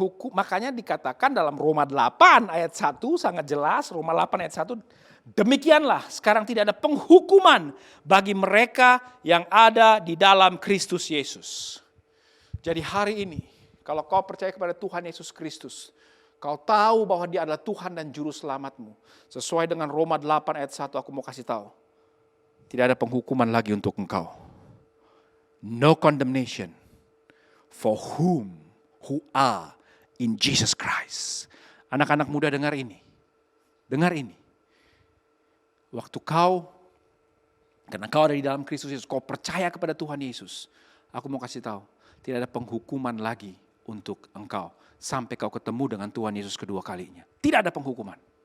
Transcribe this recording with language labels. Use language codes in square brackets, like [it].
[id] Makanya dikatakan dalam Roma 8 ayat 1 sangat jelas, Roma 8 ayat 1, demikianlah sekarang tidak ada penghukuman bagi mereka yang ada di dalam Kristus Yesus. Jadi hari ini kalau kau percaya kepada Tuhan Yesus Kristus, kau tahu bahwa Dia adalah Tuhan dan Juru Selamatmu. Sesuai dengan Roma 8 ayat 1 aku mau kasih tahu. Tidak ada penghukuman lagi untuk engkau. [en] No condemnation for who are in Jesus Christ. [id] Anak-anak muda dengar ini. Dengar ini. Waktu karena kau ada di dalam Kristus Yesus, kau percaya kepada Tuhan Yesus. Aku mau kasih tahu, tidak ada penghukuman lagi untuk engkau. Sampai kau ketemu dengan Tuhan Yesus kedua kalinya. Tidak ada penghukuman.